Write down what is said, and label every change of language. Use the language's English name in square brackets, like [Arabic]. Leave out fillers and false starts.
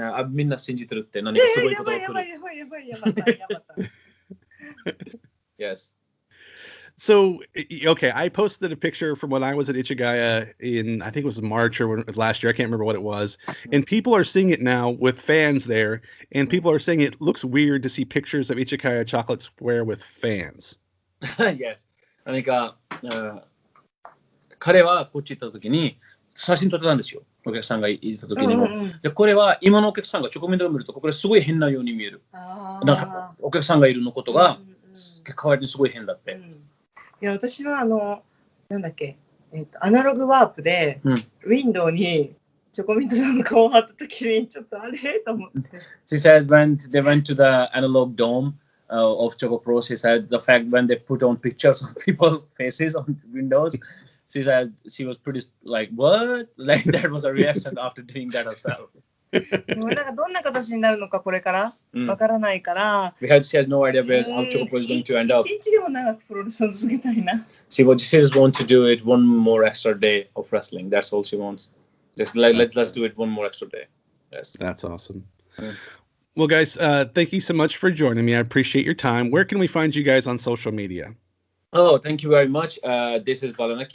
[Japanese] みんな信じてるって何かすごいことが起こる。やばい。 [English] Yes. So, okay, I posted a picture from when I was at Ichigaya in, I think it was March or last year. I can't remember what it was. And people are seeing it now with fans there. And people are saying it looks weird to see pictures of Ichigaya Chocolate Square with fans. Yes. [Japanese] 何か、彼はこっち行った時に写真撮ってたんですよ。お客さんがいた時にも。で、これは今のお客さんがチョコミントを見ると、これすごい変なように見える。なんかお客さんがいるのことが、代わりにすごい変だって。いや、私はなんだっけ、アナログワープで、ウィンドウにチョコミントさんの顔を貼った時に、ちょっとあれと思って。 [English] She says when they went to the analog dome of ChocoPro, she said the fact when they put on pictures of people's faces on windows, she said she was pretty like, what? Like that was a reaction after doing that herself. [Japanese] なんかどんな形になるのかこれからわからないから。 [English] Because she has no idea how ChocPro is going to end up. [Japanese] 一日でも長くプロレスを続けたいな。 [English] She just wants to do it one more extra day of wrestling. That's all she wants. Just like let's do it one more extra day. Yes. That's awesome. Well, guys, thank you so much for joining me. I appreciate your time. Where can we find you guys on social media? Oh, thank you very much. This is Akki.